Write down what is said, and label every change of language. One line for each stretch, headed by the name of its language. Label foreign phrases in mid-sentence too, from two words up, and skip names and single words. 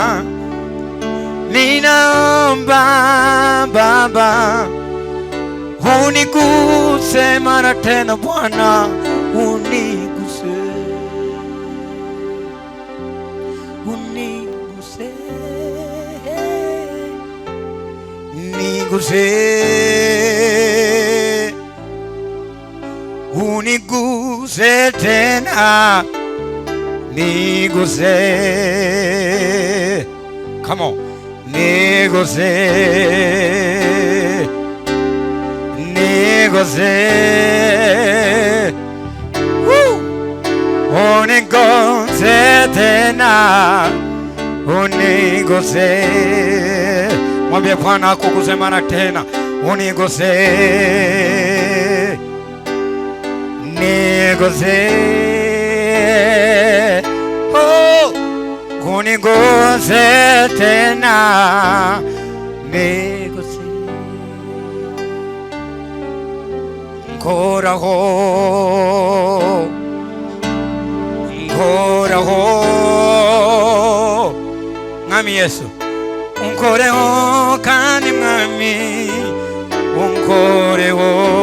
Swahili: ninaomba Baba uniguse mara tena Bwana uniguse uniguse niguse uniguse tena niguse
English: come on
Swahili: niguse niguse uniguse tena uniguse mwambie Bwana akuguse mara tena uniguse niguse uniguse tena
Kinyarwanda: niguse nkoraho Mwami Yesu unkoreho kandi Mwami unkoreho